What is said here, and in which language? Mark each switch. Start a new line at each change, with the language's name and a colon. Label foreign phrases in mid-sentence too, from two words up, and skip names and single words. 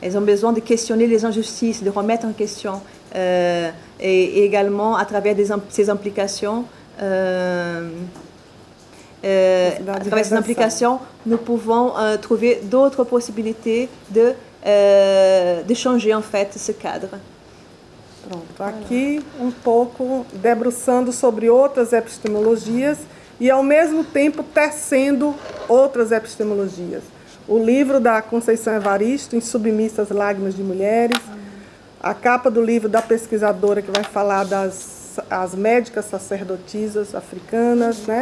French: Elles ont besoin de questionner les injustices, de remettre en question, et également à travers ces implications. À travers ces implications, nous pouvons trouver d'autres possibilités de changer en fait ce cadre.
Portuguese: Pronto, aqui pouco debruçando sobre outras epistemologias e ao mesmo tempo tecendo outras epistemologias. O livro da Conceição Evaristo, Em Submissas Lágrimas de Mulheres, a capa do livro da pesquisadora que vai falar das médicas sacerdotisas africanas, né?